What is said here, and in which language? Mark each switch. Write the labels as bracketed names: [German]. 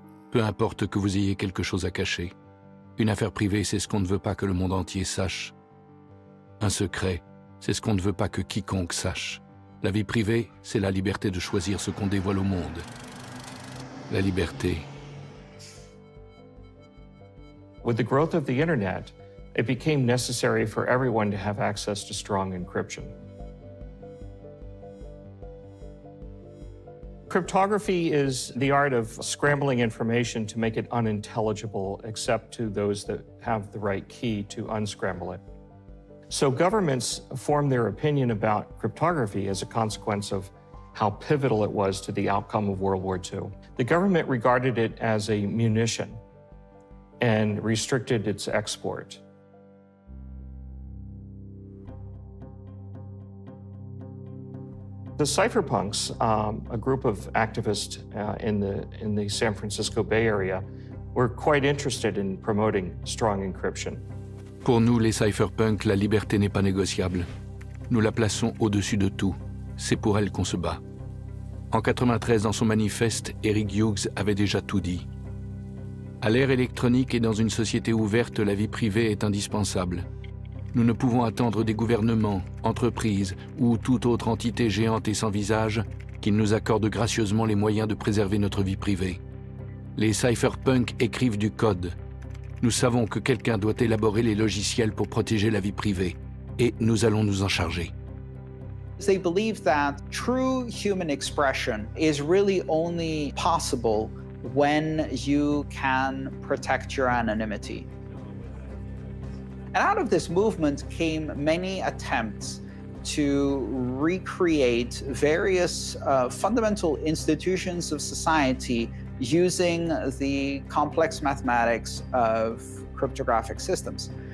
[French] Peu importe que vous ayez quelque chose à cacher. Une affaire privée, c'est ce qu'on ne veut pas que le monde entier sache. Un secret, c'est ce qu'on ne veut pas que quiconque sache. La vie privée, c'est la liberté de choisir ce qu'on dévoile au monde. La liberté. [English] With the growth of the internet, it became necessary for everyone to have access to strong encryption. Cryptography is the art of scrambling information to make it unintelligible except to those that have the right key to unscramble it. So governments formed their opinion about cryptography as a consequence of how pivotal it was to the outcome of World War II. The government regarded it as a munition and restricted its export. The cypherpunks, a group of activists in the San Francisco Bay Area, were quite interested in promoting strong encryption. [French] Pour nous, les cypherpunks, la liberté n'est pas négociable. Nous la plaçons au-dessus de tout. C'est pour elle qu'on se bat. En 93, dans son manifeste, Eric Hughes avait déjà tout dit. À l'ère électronique et dans une société ouverte, la vie privée est indispensable. Nous ne pouvons attendre des gouvernements, entreprises ou toute autre entité géante et sans visage qu'ils nous accordent gracieusement les moyens de préserver notre vie privée. Les cypherpunks écrivent du code. Nous savons que quelqu'un doit élaborer les logiciels pour protéger la vie privée, et nous allons nous en charger. [English] They believe that true human expression is really only possible when you can protect your anonymity. And out of this movement came many attempts to recreate various fundamental institutions of society using the complex mathematics of cryptographic systems.